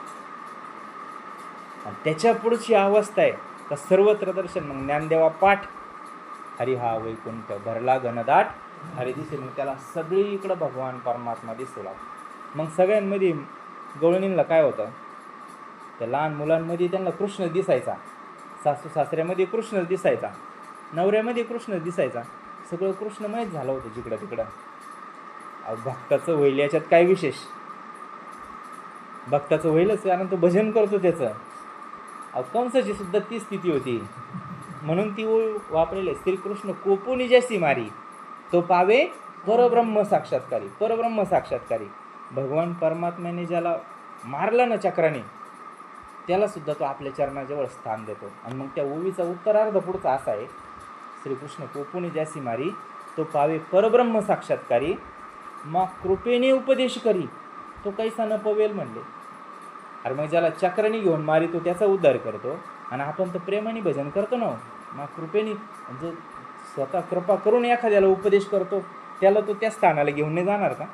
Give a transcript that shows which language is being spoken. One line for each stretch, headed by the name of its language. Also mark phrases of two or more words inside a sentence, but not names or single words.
Marathi: आणि त्याच्या पुढची अवस्था आहे तर सर्वत्र दर्शन. मग ज्ञानदेवा पाठ, हरी हा वैकुंठ भरला घनदाट, हरी दिसे. मग त्याला सगळीकडं भगवान परमात्मा दिसू लागतो. मग सगळ्यांमध्ये गवळणींना काय होतं, त्या लहान मुलांमध्ये त्यांना कृष्ण दिसायचा, सासू सासऱ्यामध्ये कृष्ण दिसायचा, नवऱ्यामध्ये कृष्ण दिसायचा, सगळं कृष्णमयच झालं होतं जिकडं तिकडं. भक्ताचं होईल याच्यात काय विशेष, भक्ताचं होईलच कारण तो भजन करतो त्याचं. कंसाची सुद्धा ती स्थिती होती, म्हणून ती वापरलेली. श्रीकृष्ण कोपोनी जैसी मारी, तो पावे परब्रह्म साक्षात्कारी. परब्रह्म साक्षात्कारी भगवान परमात्म्याने ज्याला मारलं ना चक्राने, त्याला सुद्धा तो आपल्या चरणाजवळ स्थान देतो. आणि मग त्या ओवीचा उत्तरार्ध पुढचा असा आहे, श्रीकृष्ण कोपोनी जैसी मारी, तो पावे परब्रह्म साक्षात्कारी, मग कृपेने उपदेश करी, तो कैसा न पवेल म्हणले. अरे मग ज्याला चक्राने घेऊन मारितो त्याचा उद्धार करतो, आणि आपण तर प्रेमाने भजन करतो ना, मग कृपेने जो स्वतः कृपा करून एखाद्याला उपदेश करतो त्याला तो त्या स्थानाला घेऊन नाही जाणार का?